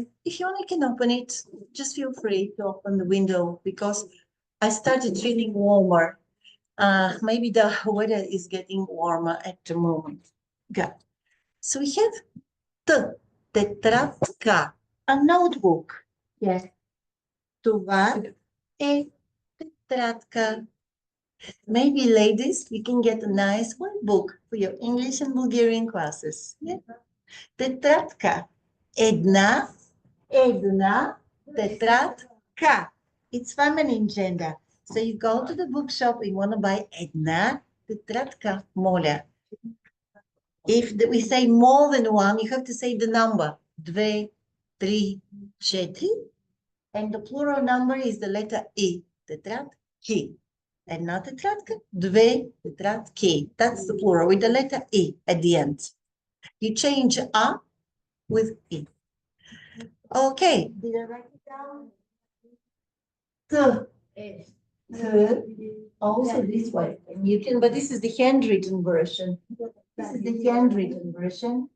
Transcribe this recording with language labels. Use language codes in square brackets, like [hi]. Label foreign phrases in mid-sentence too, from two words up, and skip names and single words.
[en] If you only can open it, just feel free to open the window because I started feeling warmer. Maybe the weather is getting warmer at the moment. Good. So we have тетрадка, a notebook. Yes. [bg] Това е тетрадка. [en] Maybe, ladies, you can get a nice workbook for your English and Bulgarian classes. Yeah. [bg] Тетрадка. Една тетрадка. [en] It's feminine gender. So you go to the bookshop and you want to buy [bg] една тетрадка, моля. [en] If we say more than one, you have to say the number. [bg] Две, три, четири. [en] And the plural number is the letter E. [bg] Тетрадки. Една тетрадка, две тетрадки. [en] That's the plural with the letter E at the end. You change A with E. Okay. Did I write it down? Also this way. And you can, but this is the handwritten version. This is the handwritten version.